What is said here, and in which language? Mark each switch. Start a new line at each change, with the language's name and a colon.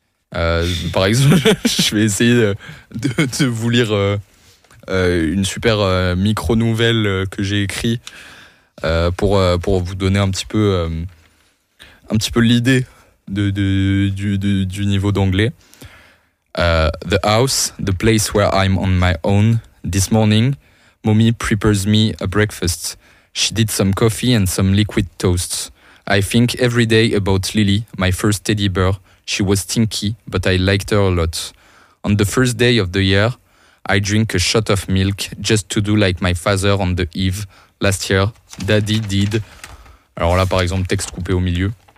French: Par exemple, je vais essayer de vous lire une super micro-nouvelle que j'ai écrite pour vous donner un petit peu l'idée du niveau d'anglais.
English: The house, the place where I'm on my own. This morning, mommy prepares me a breakfast. She did some coffee and some liquid toasts. I think every day about Lily, my first teddy bear. She was stinky, but I liked her a lot. On the first day of the year, I drink a shot of milk just to do like my father on the eve last year. Daddy did.
French: Alors là, par exemple, texte coupé au milieu.